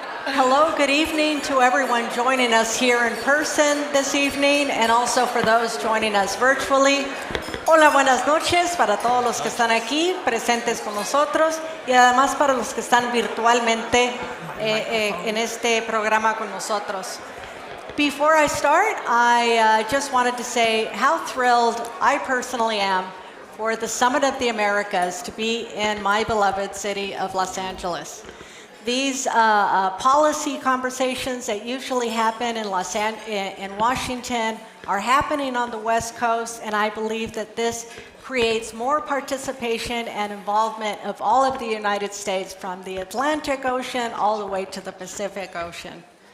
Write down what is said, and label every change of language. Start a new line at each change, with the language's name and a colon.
English: Hello, good evening to everyone joining us here in person this evening and also for those joining us virtually.
Spanish: Hola, buenas noches para todos los que están aquí presentes con nosotros y además para los que están virtualmente en este programa con nosotros.
English: Before I start, I just wanted to say how thrilled I personally am for the Summit of the Americas to be in my beloved city of Los Angeles. These policy conversations that usually happen in Washington are happening on the West Coast, and I believe that this creates more participation and involvement of all of the United States from the Atlantic Ocean all the way to the Pacific Ocean.